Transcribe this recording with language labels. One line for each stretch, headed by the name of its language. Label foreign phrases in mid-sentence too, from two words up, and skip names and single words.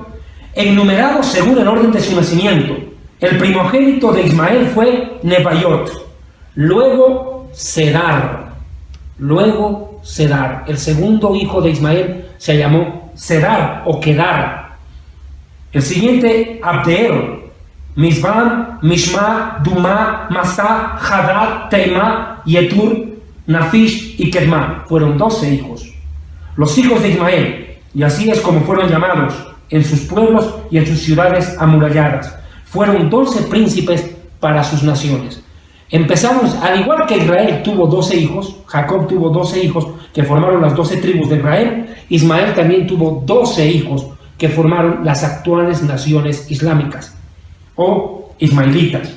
Spanish: Enumerados según el orden de su nacimiento. El primogénito de Ismael fue Nebaiot, luego Sedar. El segundo hijo de Ismael se llamó Sedar o Kedar. El siguiente, Abdeel, Mizban, Mishma, Duma, Masá, Hadad, Teimá, Yetur, Nafish y Kedma. Fueron 12 hijos. Los hijos de Ismael, y así es como fueron llamados en sus pueblos y en sus ciudades amuralladas. Fueron 12 príncipes para sus naciones. Empezamos, al igual que Israel tuvo 12 hijos, Jacob tuvo 12 hijos que formaron las 12 tribus de Israel, Ismael también tuvo 12 hijos que formaron las actuales naciones islámicas o ismaelitas.